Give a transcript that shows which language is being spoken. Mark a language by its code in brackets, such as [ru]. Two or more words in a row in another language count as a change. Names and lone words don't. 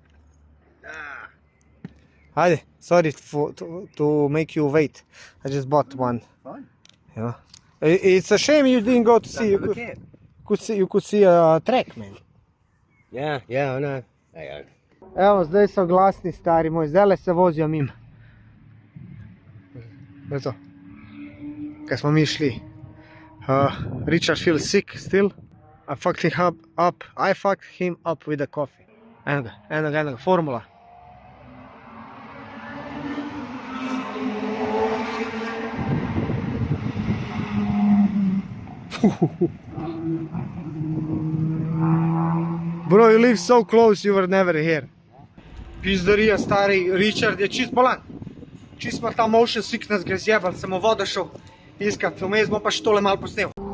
[en] Hi, sorry to make you wait. I just bought one. Fine. Yeah. It's a shame you didn't go to see. You could see a track, man. Yeah, I know. There you go. [sl] Evo, zdaj so glasni, stari moj, zdaj se vozijo mimo. Eto, kaj smo mi šli. [en] Richard feels sick still. I fucked him up with a coffee. [sl] Enoga, formula. [en] Bro, you live so close, you were never here. [sl] Pizdarija, stari, Richard je čist bolan. Čist ima ta [en] motion sickness, [sl] ga zjebal, sem v vodo šel iskat, vmes smo pa še tole malo posnel.